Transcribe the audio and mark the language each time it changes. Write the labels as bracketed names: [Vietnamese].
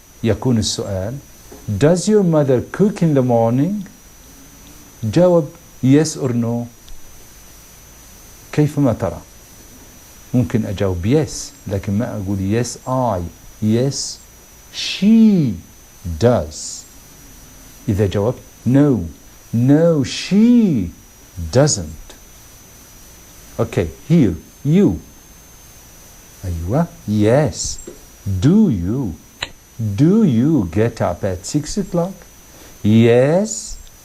[Arabic] يكون السؤال [English] Does your mother cook in the morning? [Arabic] جاوب [English] yes or no. [Arabic] كيفما ترى. ممكن أجاوب yes لكن ما أقول [English] yes I. Yes she does. [Arabic] إذا جاوبت [English] no she doesn't. Okay, here, you. أيوة, yes. Do you get up at 6 o'clock? Yes.